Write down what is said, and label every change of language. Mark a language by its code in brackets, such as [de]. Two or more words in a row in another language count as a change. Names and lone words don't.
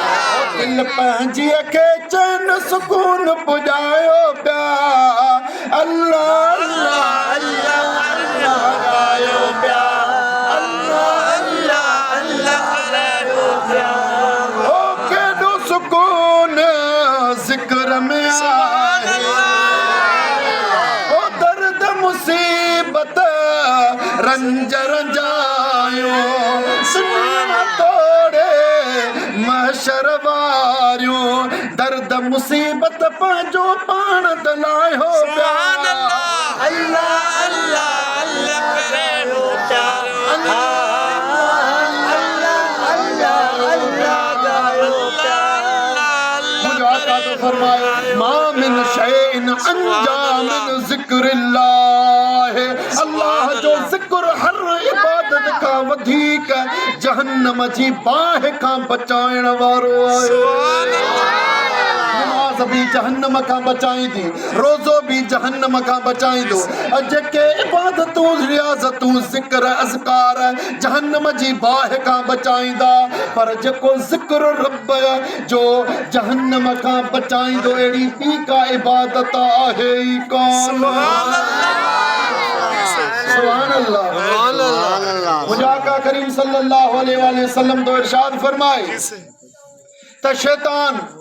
[sd] दिल पंहिंजीअ खे चैन सुकून पुॼायो पिया अल्लाह अल्लाह अल्लाह अल्लाह गायो पिया अल्लाह अल्लाह अल्लाह गायो पिया ओ केॾो सुकून ज़िक्र में आहे ओ दर्द मुसीबत रंज रंजायो सुनिया तोड़े महशर वारियो दर्द मुसीबत पंहिंजो पाण दलायो [ar] سبحان الله [sd] अल्लाह अल्लाह अल्लाह करे हो प्यारो अल्लाह अल्लाह अल्लाह गायो मुझे आका तो फरमाए [ar] ما من شيء أنجى من ذكر الله [sd] अल्लाह जो ज़िक्र हर इबादत का वधीक जहन्नम जी बाहि खां बचाइण वारो आहे नमाज़ भी जहन्नम खां बचाईंदी रोज़ो भी जहन्नम खां बचाईंदो जेके इबादतूं रियाज़तूं ज़िक्र अज़कार जहन्नम जी बाहि खां बचाईंदा पर जेको ज़िक्र रब जो जहन्नम खां बचाईंदो अहिड़ी ॿी का इबादत आहे ई कोन [ar] سبحان الله [sd] मुंहिंजा आका करीम [ar] صلى الله عليه وسلم [sd] तो इरशाद फरमाए त शैतान